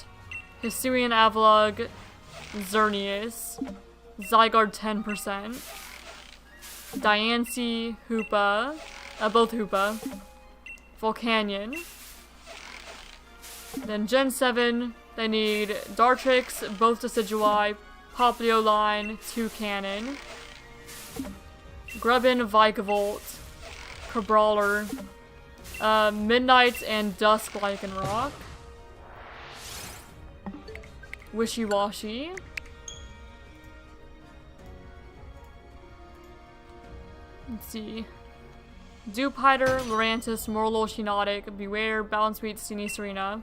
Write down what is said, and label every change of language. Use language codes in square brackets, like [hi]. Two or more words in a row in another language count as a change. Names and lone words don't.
[en] Hisuian Avalugg, Xerneas, Zygarde 10%. Diancie, Hoopa, both Hoopa. Volcanion. Then Gen 7, they need Dartrix, both Decidueye, Popplio line, 2 Cannon. Grubbin, Vikavolt, Crabrawler, Midnight and Dusk Lycanroc. Wishy-Washy. Let's see. Dewpider, Lurantis, Morlo, Shiinotic, Beware, Balance Beat, Serena.